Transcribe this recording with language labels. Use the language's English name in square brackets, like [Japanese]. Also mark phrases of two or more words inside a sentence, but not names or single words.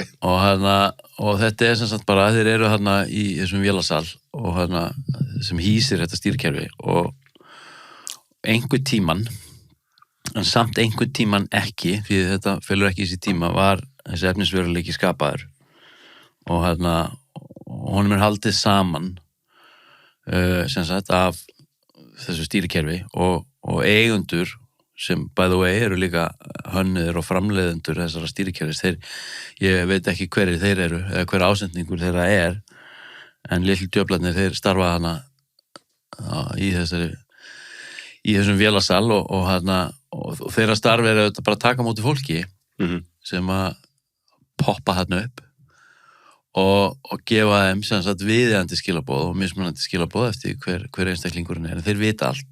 [Icelandic] og þetta er sem sagt bara, þeir eru í þessum vélasal og sem hýsir þetta stýrikerfi og einhver tíman en samt einhver tíman ekki því þetta felur ekki í þessi tíma var þessi efnisveruleiki skapaður og honum er haldið saman sem sagt af þessu stýrikerfi og eigendur sem [English] by the way [Icelandic] eru líka hönnuðir og framleiðendur þessara stýrikerfis ég veit ekki hverjir þeir eru eða hver ásendingur þeirra en litlu djöflarnir þeir starfa í þessum vélasal og þeirra starfi auðvitað bara að taka á móti fólki sem að poppa upp og gefa þeim sem sagt viðeigandi skilaboð og mismunandi skilaboð eftir hver einstaklingurinn en þeir vita allt.